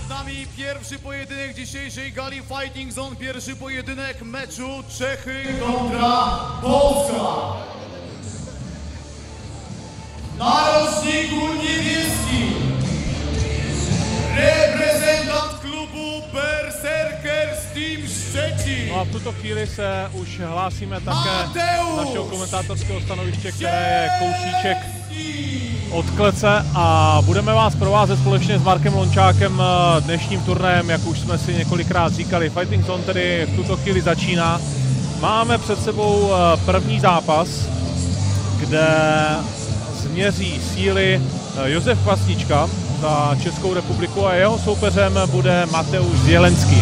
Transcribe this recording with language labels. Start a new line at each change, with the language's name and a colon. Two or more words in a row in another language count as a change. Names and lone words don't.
Polish: námi pierwszy pojedynek dzisiejszej gali Fighting Zone. Pierwszy pojedynek meczu Czechy kontra Polska. Na roczniku niebieskim reprezentant klubu Berserkers Team Szczecin.
Czech: No a v tuto chvíli se už hlásíme také z našeho komentátorského stanoviště, které je kousíček od klece, a budeme vás provázet společně s Markem Lončákem dnešním turnajem, jak už jsme si několikrát říkali. Fighting Zone tedy v tuto chvíli začíná. Máme před sebou první zápas, kde změří síly Josef Kvasnička za Českou republiku a jeho soupeřem bude Mateusz Zielenský.